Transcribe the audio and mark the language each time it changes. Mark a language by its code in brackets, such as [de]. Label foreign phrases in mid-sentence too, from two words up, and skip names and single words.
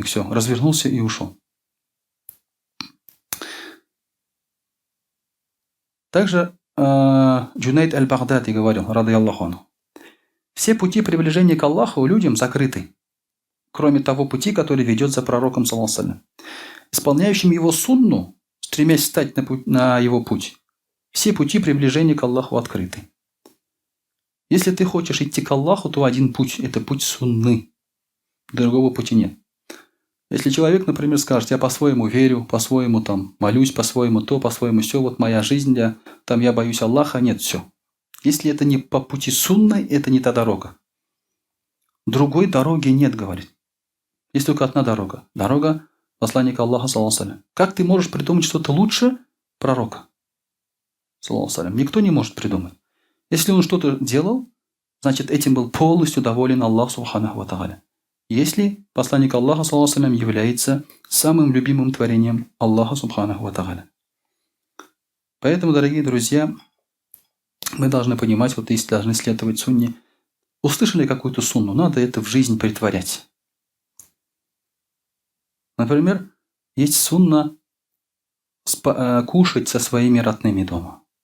[ru] Все, развернулся и ушел. Также Джунейд аль-Багдади говорил, [ar] رضي الله عنه: [ru] все пути приближения к Аллаху людям закрыты, кроме того пути, который ведет за пророком, [ar] صلى الله عليه وسلم. [ru] Исполняющим его сунну, стремясь встать на его путь, все пути приближения к Аллаху открыты. Если ты хочешь идти к Аллаху, то один путь – это путь сунны. Другого пути нет. Если человек, например, скажет: я по-своему верю, по-своему там молюсь, по-своему то, по-своему все, вот моя жизнь, я боюсь Аллаха, нет, все. Если это не по пути сунны, это не та дорога. Другой дороги нет, говорит. Есть только одна дорога. Дорога посланника Аллаха, [ar] صلى الله عليه وسلم. [ru] Как ты можешь придумать что-то лучше пророка, [ar] صلى الله عليه وسلم? [ru] Никто не может придумать. Если он что-то делал, значит, этим был полностью доволен Аллах, [ar] سبحانه وتعالى. [ru] Если посланник Аллаха, [ar] صلى الله عليه وسلم, [ru] является самым любимым творением Аллаха, [ar] سبحانه وتعالى. [ru] Поэтому, дорогие друзья, мы должны понимать, вот если должны следовать сунне, услышали какую-то сунну, надо это в жизнь претворять. Например, есть сунна кушать со своими родными дома.